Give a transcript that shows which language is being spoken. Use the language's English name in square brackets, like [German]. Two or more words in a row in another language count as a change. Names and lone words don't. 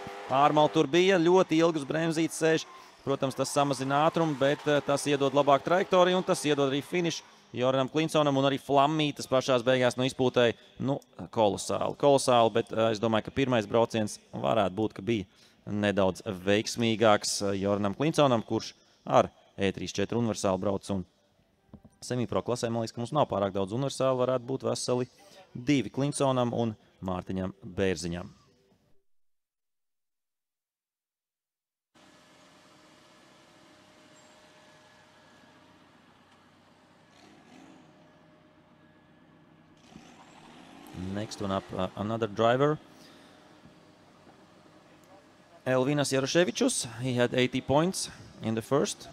[Latvian] Ārmali tur bija, ļoti ilgus bremzītes sēž. Protams, tas samazina ātrumu, bet tas iedod labāku trajektoriju un tas iedod arī finišu Joranam Klinsonam, un arī Flammītas pašās beigās izpūtēja, kolosāli, bet es domāju, ka pirmais brauciens varētu būt, ka bija nedaudz veiksmīgāks Joranam Klinsonam, kurš ar E34 universālu brauc, un semipro klasē, man liekas, ka mums nav pārāk daudz universālu, varētu būt veseli 2 Klinsonam un Mārtiņam Bērziņam. [English] Next one up, another driver. Elvinas Jaroševičus, he had 80 points in the first.